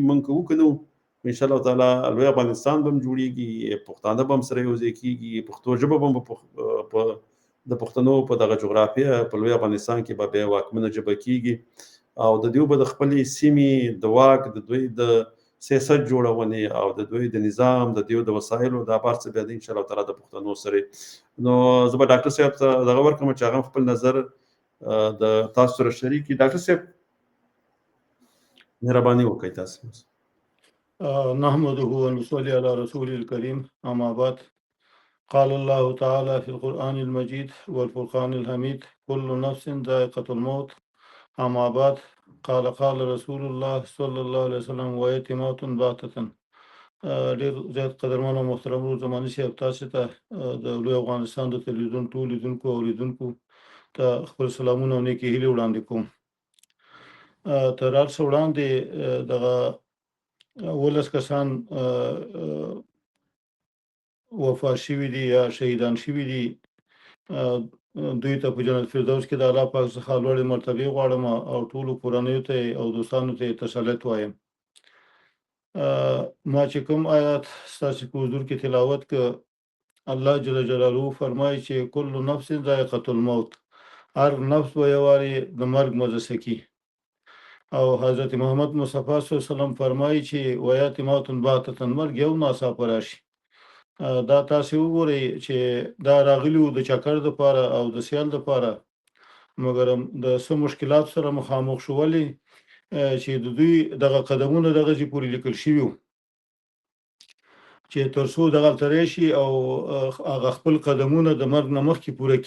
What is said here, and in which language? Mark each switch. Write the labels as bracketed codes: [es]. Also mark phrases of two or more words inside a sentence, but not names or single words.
[ps] موږ که وکړو [ar] انشاءالله تعالی [ps] لوی افغانستان به هم جوړېږي، پښتانه به هم سره یو ځای کېږي، پښتو ژبه به هم د پښتنو په دغه جغرافیه په لوی افغانستان کې به بیا واکمنه ژبه کېږي او د دوی به د خپلې سیمې د واک د دوی د سیاست جوړونې او د دوی د نظام د دوی د وسایلو دا بار څه بیا د [ar] انشاءالله تعالی [ps] د پښتنو سره. نو زه به ډاکټر صاحب ته دغه ورکړم چې هغه خپل نظر د تاسو سره شریک کړي. ډاکټر صاحب مهرباني وکړئ تاسو. [ar] نحمده ونصلي على رسول الكريم أما بعد. قال الله تعالى في القرآن المجيد والفرقان الحميد كل نفس ذائقة الموت. أما بعد قال رسول الله صلى الله عليه وسلم ويتمات باتة. [ps] ډېر زیات قدرمن او محترم زماني صاحب تاسو ته د لوی افغانستان د تلویزیون ټول لیدونکو او اوریدونکو ته خپل سلامونه او نیکې هیلې وړاندې کوم. تر هر څه وړاندې دغه 11 کسان وفات شوي دي یا شهیدان شوي دي، دوی ته په جنت فردوس کې د الله پاک څخه لوړې مرتبې غواړم او ټولو کورنیو ته او دوستانو ته تسلیت وایم. ما چې کوم آیات ستاسو په حضور کې تلاوت که الله جل جلاله فرمایي چې [ar] کل نفس ذائقة الموت، [ps] هر نفس به یو وارې د مرګ مزه څکي. او حضرت محمد مصطفی [ar] صلی الله علیه وسلم [ps] فرمایي چې [ar] ویات موت باتة، [ps] مرګ یو ناڅاپه راشي. دا تاسو وګورئ چې دا راغلي وو د چکر دپاره او د سیل دپاره، مګر د څه مشکلات سره مخامخ شو، ولې چې د دوی دغه قدمونه دغسې پورې لیکل شوي وو چې تر څو دغلته راشي او هغه خپل قدمونه د مرګ نه مخکې پوره کړي.